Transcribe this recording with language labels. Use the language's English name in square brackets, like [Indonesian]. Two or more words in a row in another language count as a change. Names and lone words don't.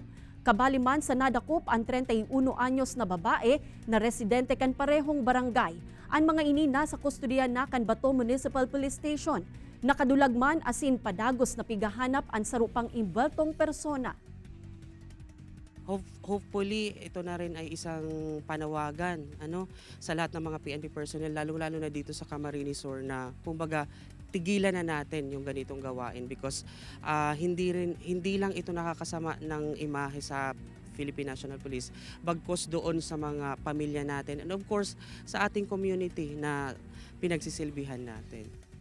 [Bikol] Kabaliman sa nadakop ang 31 anyos na babae na residente kan parehong barangay. Ang mga ini nasa kustodiya na kan Bato Municipal Police Station. Nakadulagman asin padagos na pigahanap ang sarupang imbeltong persona. [English] Hopefully, [Filipino] ito na rin ay isang panawagan sa lahat ng mga PNP personnel, lalo-lalo na dito sa Camarines Sur na kumbaga tigilan na natin yung ganitong gawain because hindi lang ito nakakasama ng imahe sa Philippine National Police, bagkus doon sa mga pamilya natin and [English] of course [Filipino] sa ating community na pinagsisilbihan natin.